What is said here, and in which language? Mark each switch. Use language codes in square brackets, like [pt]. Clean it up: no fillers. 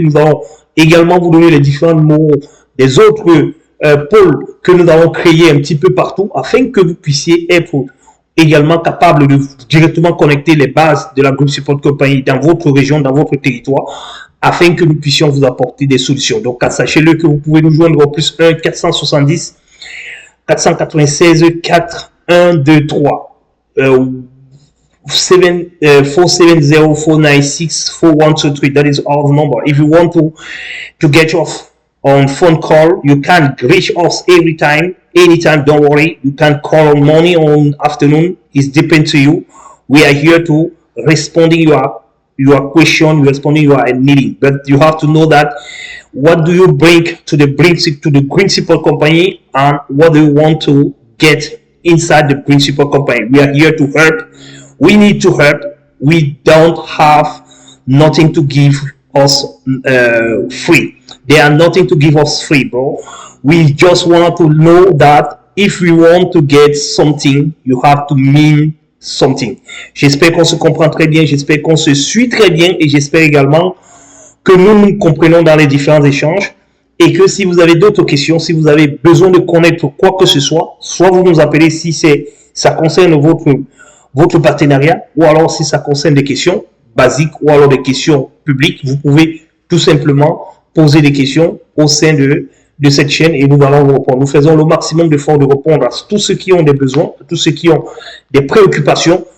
[fr] Nous allons également vous donner les différents numéros des autres pôles que nous avons créés un petit peu partout afin que vous puissiez être également capable de directement connecter les bases de la Green Support Company dans votre région, dans votre territoire, afin que nous puissions vous apporter des solutions. Donc, sachez-le que vous pouvez nous joindre au plus 1 470 496 4 1 2 3 470 496 4123. [en] That is our number. If you want to get off on phone call, you can reach us anytime. Don't worry. You can call on morning or on afternoon. It depends to you. We are here to responding your question, responding your needing. But you have to know that what do you bring to the Green Support Company and what do you want to get inside the Green Support Company. We are here to help. We need to help. We don't have nothing to give us free. They are nothing to give us free, bro. We just want to know that if we want to get something, you have to mean something. [fr] J'espère qu'on se comprend très bien, j'espère qu'on se suit très bien et j'espère également que nous nous comprenons dans les différents échanges et que si vous avez d'autres questions, si vous avez besoin de connaître quoi que ce soit vous nous appelez si ça concerne votre partenariat ou alors si ça concerne des questions basiques ou alors des questions publiques, vous pouvez tout simplement poser des questions au sein de cette chaîne et nous allons vous répondre. Nous faisons le maximum d'efforts de répondre à tous ceux qui ont des besoins, à tous ceux qui ont des préoccupations.